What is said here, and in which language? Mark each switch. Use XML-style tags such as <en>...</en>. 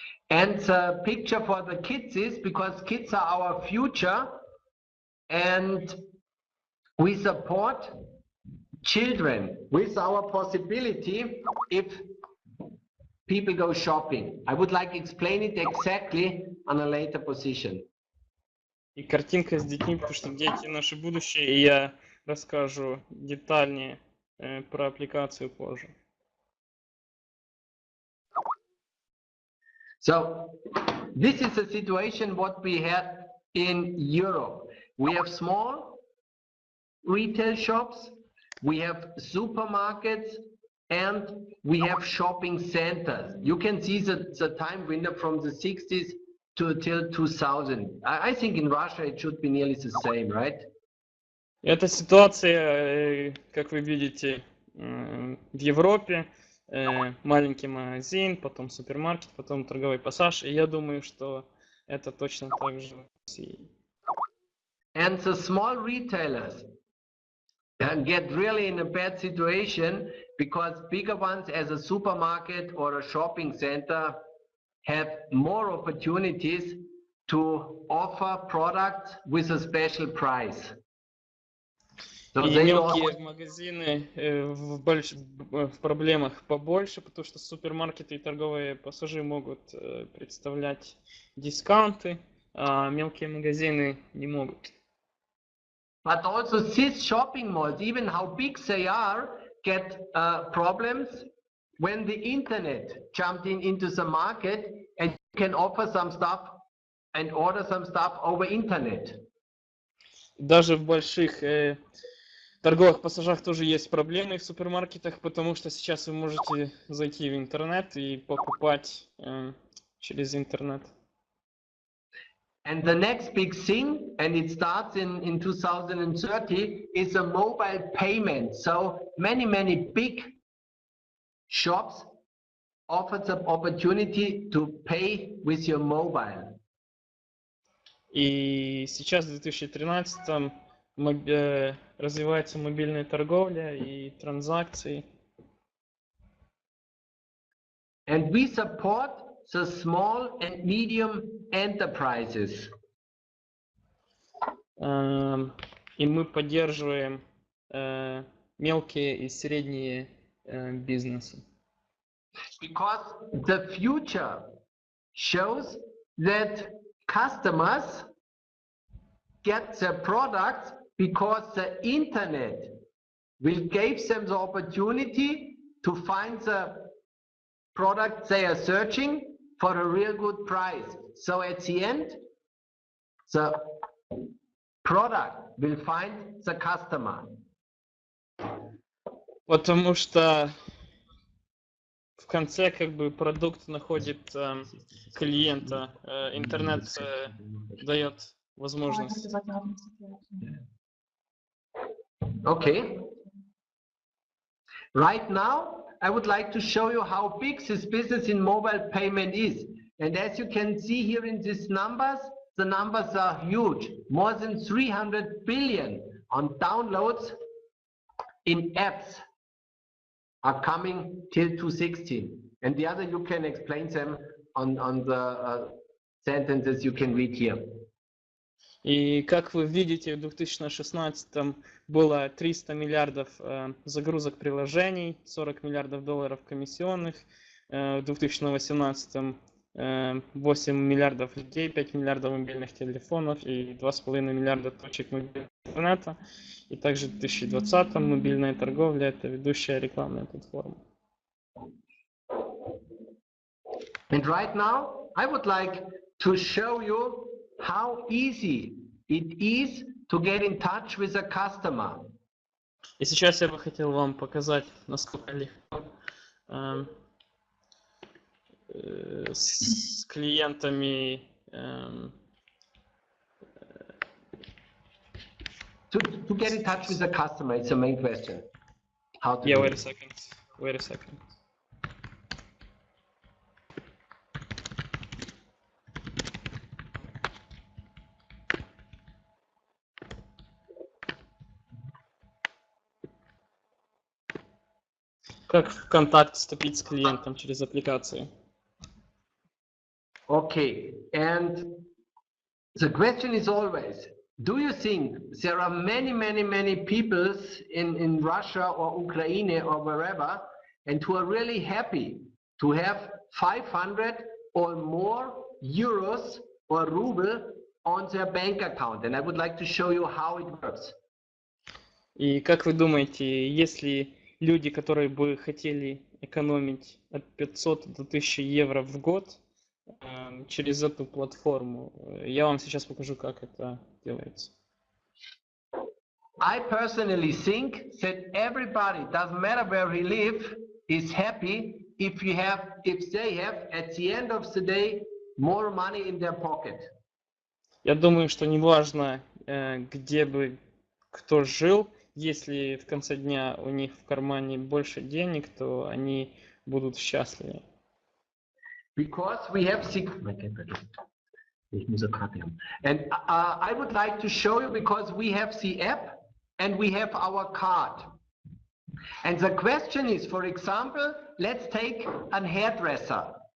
<en>And the picture for the kids is because kids are our future and we support children with our possibility if people go shopping. I would like to explain it exactly on a later position.</en> <ru>И картинка с детьми, потому что дети наше будущее, и я расскажу детальнее про аппликацию позже.</ru> <en>So this is the situation what we have in Europe. We have small retail shops, we have supermarkets, and we have shopping centers. You can see the time window from the 60s till 2000. I think in Russia it should be nearly the same, right?</en> <ru>Эта ситуация, как вы видите, в Европе. Маленький магазин, потом супермаркет, потом торговый пассаж. И я думаю, что это точно так же в России.</ru> <en>And the small retailers get really in a bad situation because bigger ones as a supermarket or a shopping center have more opportunities to offer products with a special price. So</en> <ru>И мелкие магазины в проблемах побольше, потому что супермаркеты и торговые пассажи могут представлять дискаунты, а мелкие магазины не могут.</ru> <en>But also these shopping malls, even how big they are, get problems when the internet jumped into the market and you can offer some stuff and order some stuff over internet.</en> <ru>Даже в больших торговых пассажах тоже есть проблемы в супермаркетах, потому что сейчас вы можете зайти в интернет и покупать через интернет.</ru> <en>And the next big thing, and it starts in 2030, is a mobile payment. So many big shops offer the opportunity to pay with your mobile.</en> <ru>И сейчас в 2013 развивается мобильная торговля и транзакции.</ru> <en>And we support the small and medium enterprises.</en> <ru>И мы поддерживаем мелкие и средние бизнесы.</ru> <en>Because the future shows that customers get their products because the internet will give them the opportunity to find the product they are searching for a real good price. So at the end, the product will find the customer.</en> <ru>Потому что в конце как бы продукт находит клиента, интернет дает возможность.</ru> <en>Okay. Right now, I would like to show you how big this business in mobile payment is. And as you can see here in these numbers, the numbers are huge. More than 300 billion on downloads in apps are coming till 2016. And the other you can explain them on the sentences you can read here.</en> <ru>И как вы видите, в 2016 было 300 миллиардов загрузок приложений, 40 миллиардов долларов комиссионных, в 2018 8 миллиардов людей, 5 миллиардов мобильных телефонов и 2,5 миллиарда точек мобильного интернета. И также в 2020 мобильная торговля – это ведущая рекламная платформа.</ru> <en>And right now, I would like to show you how easy it is to get in touch with a customer.</en> <ru>И сейчас я бы хотел вам показать, насколько легко с клиентами</ru> <en>To get in touch with the customer, it's the main question. How to Yeah, do wait a it. second. Wait a second.</en> <ru>Как в контакт вступить с клиентом через аппликации?</ru> <en>Okay, and the question is always, do you think there are many people in Russia or Ukraine or wherever, and who are really happy to have 500 or more euros or ruble on their bank account? And I would like to show you how it works.</en> <ru>И как вы думаете, есть ли люди, которые бы хотели экономить от 500 до 1000 евро в год через эту платформу? Я вам сейчас покажу, как это делается.</ru> <en>I personally think that everybody, doesn't matter where he live, is happy if they have at the end of the day more money in their pocket.</en> <ru>Я думаю, что неважно, где бы кто жил, если в конце дня у них в кармане больше денег, то они будут счастливы.</ru> <en>Because we have and I would like to show you, because we have the app and we have our card. And the question is, for example, let's take a hairdresser.</en>